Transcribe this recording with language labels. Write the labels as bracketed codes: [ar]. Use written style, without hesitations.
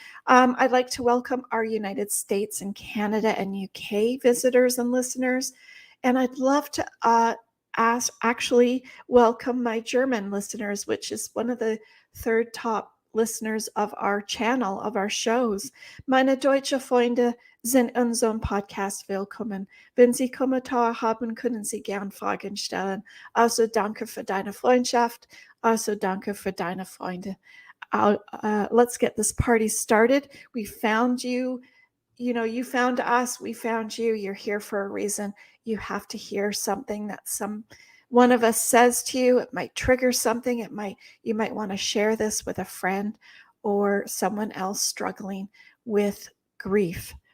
[en] I'd like to welcome our United States and Canada and UK visitors and listeners. And I'd love to actually welcome my German listeners, which is one of the third top listeners of our channel, of our shows. [de] Meine deutsche Freunde sind in unserem Podcast willkommen. Wenn Sie Kommentare haben, können Sie gern Fragen stellen. Also danke für deine Freundschaft. Also danke für deine Freunde. [en] Let's get this party started. We found you. You found us, we found you. You're here for a reason. You have to hear something that one of us says to you. It might trigger something. You might want to share this with a friend or someone else struggling with grief.